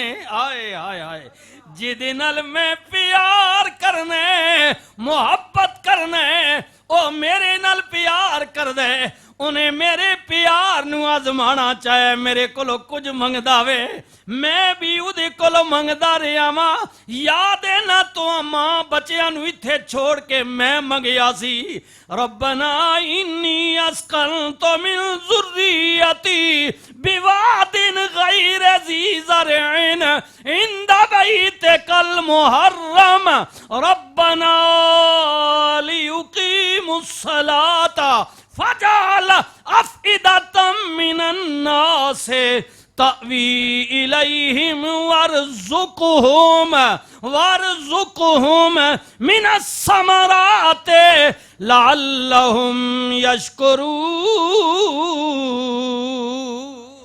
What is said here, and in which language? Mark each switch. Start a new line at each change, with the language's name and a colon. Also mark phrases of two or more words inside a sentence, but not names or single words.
Punjabi: آئے آئے آئے جہدے نال میں پیار کرنے محبت کرنے او میرے نال پیار کر دے. انہے میرے پیار نوں آزمانا چاہے میرے کولوں کجھ منگدا وے، میں بھی اودے کولوں منگدا رہا وا. یاد ہے نا تو ماں بچیاں نوں ایتھے چھوڑ کے میں منگیا سی.
Arabic: ربنا إني أسكنت من ذريتي بواد غير ذي زرع عند بيتك المحرم ربنا ليقيموا الصلاة فاجعل أفئدة من الناس تهوي إليهم وارزقهم من الثمرات لعلهم يشكرون.